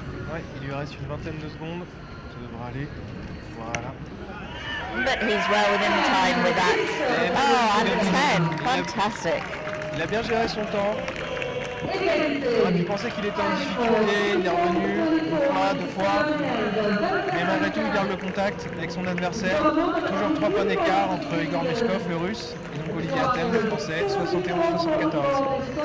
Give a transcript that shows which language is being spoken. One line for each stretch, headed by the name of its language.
French: Ouais, il lui reste une vingtaine de secondes. Ça devrait aller. Voilà.
English: But he's well within the time with that. Oh, and 10. Fantastic.
French: Il a bien géré son temps. On aurait pu penser qu'il était en difficulté, il est revenu une fois, 2 fois. Mais malgré tout, il garde le contact avec son adversaire. Toujours 3 points d'écart entre Igor Meshkov, le russe, et donc Olivier Atem, le français, 71-74.